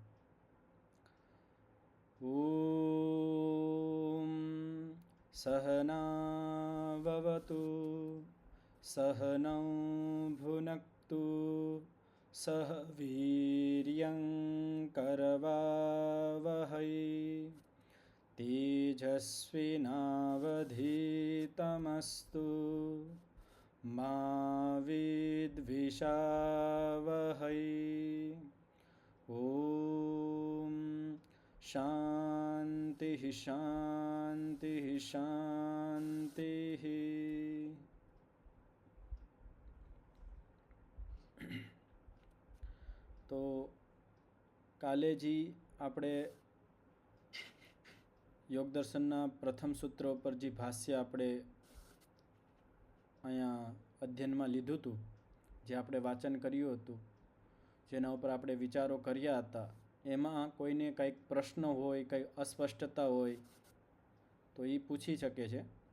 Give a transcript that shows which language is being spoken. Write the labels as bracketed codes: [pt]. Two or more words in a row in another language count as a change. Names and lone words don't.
[sa] ॐ सहनाववतु सहनौ भुनक्तु सह वीर्यं करवावहै तेजस्विनावधीतमस्तु मा विद्विषावहै। ॐ शान्तिः शान्तिः शान्तिः। [gu] તો કાલેજી આપણે યોગ દર્શનના પ્રથમ સૂત્ર ઉપર જે ભાષ્ય આપણે અહીંયા અધ્યયનમાં લીધું હતું, જે આપણે વાંચન કર્યું હતું, જેના ઉપર આપણે વિચારો કર્યા હતા, એમાં કોઈને કંઈક પ્રશ્ન હોય, કંઈ અસ્પષ્ટતા હોય તો એ પૂછી શકે છે.